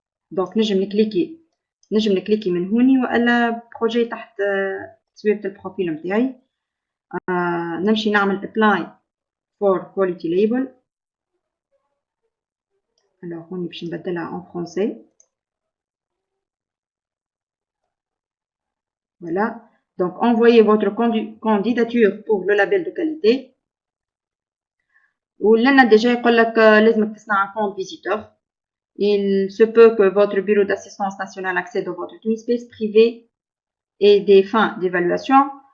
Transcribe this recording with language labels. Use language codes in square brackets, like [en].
[ar] دونك نجم نكليكي من هوني والا بروجي تحت تصويرة البروفيل نتاعي. نمشي نعمل [en] apply for quality label. [fr] alors [ar] هوني باش نبدلها [fr] en français. voilà, donc envoyez votre candidature pour le label de qualité. [ar] ولنا déjà يقول لك لازمك تصنع [fr] un compte visiteur. Il se peut que votre bureau d'assistance nationale accède à votre space privé et à des fins d'évaluation.